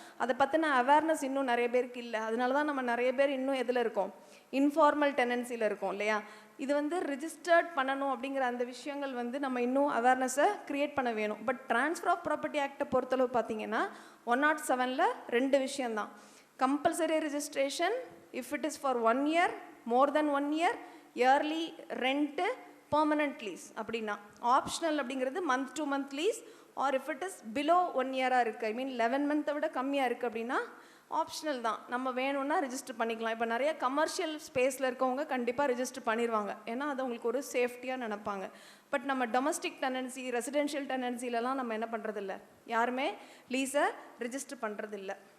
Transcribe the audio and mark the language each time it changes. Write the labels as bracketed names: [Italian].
[Tamil] அதை பற்றின அவேர்னஸ் இன்னும் நிறைய பேருக்கு இல்லை. அதனால தான் நம்ம நிறைய பேர் இன்னும் எதில் இருக்கோம், இன்ஃபார்மல் டெனன்சியில் இருக்கோம் இல்லையா. இது வந்து ரிஜிஸ்டர்ட் பண்ணணும் அப்படிங்கிற அந்த விஷயங்கள் வந்து நம்ம இன்னும் அவேர்னஸை க்ரியேட் பண்ண வேணும். பட் ட்ரான்ஸ்ஃபர் ஆஃப் ப்ராப்பர்ட்டி ஆக்டை பொறுத்தளவு பார்த்தீங்கன்னா 107ல் 2 விஷயந்தான். [English] Compulsory registration if it is for 1 year, more than 1 year, yearly rent, permanent lease அப்படின்னா. Optional அப்படிங்கிறது month to month lease, or if it is below 1 year-ஆக இருக்குது, I mean 11 மந்த்தை [Tamil] விட கம்மியாக இருக்குது அப்படின்னா [English] Optional தான். [Tamil] நம்ம வேணும்னா ரிஜிஸ்டர் பண்ணிக்கலாம். இப்போ நிறைய கமர்ஷியல் ஸ்பேஸில் இருக்கவங்க கண்டிப்பாக ரிஜிஸ்டர் பண்ணிடுவாங்க, ஏன்னா அது அவங்களுக்கு ஒரு சேஃப்டியாக நினைப்பாங்க. பட் நம்ம டொமஸ்டிக் டெனன்சி, ரெசிடென்ஷியல் டெனன்சிலலாம் நம்ம என்ன பண்ணுறதில்ல, யாருமே லீஸை ரிஜிஸ்டர் பண்ணுறதில்ல.